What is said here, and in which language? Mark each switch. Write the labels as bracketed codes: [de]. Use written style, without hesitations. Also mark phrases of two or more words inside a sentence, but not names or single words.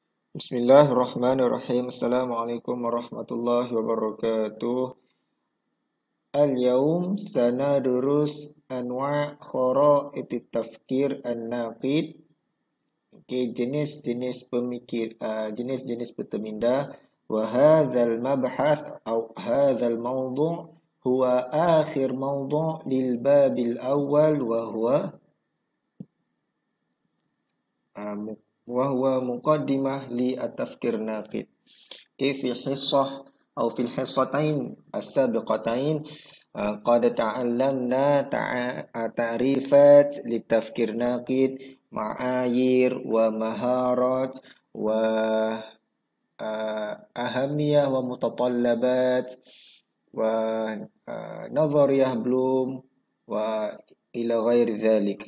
[ar] بسم الله الرحمن الرحيم. السلام عليكم ورحمة الله وبركاته. اليوم سندرس أنواع خرائط التفكير الناقد. [id] Okey, jenis-jenis pemikir, jenis-jenis berteminda. [ar] وهذا المبحث atau هذا الموضوع هو آخر موضوع للباب الأول وهو مقدمة للتفكير الناقد. في حصة أو في الحصتين السابقتين قد تعلمنا تعريفات للتفكير ناقد معايير ومهارات وأهمية ومتطلبات ونظرية بلوم وإلى غير ذلك.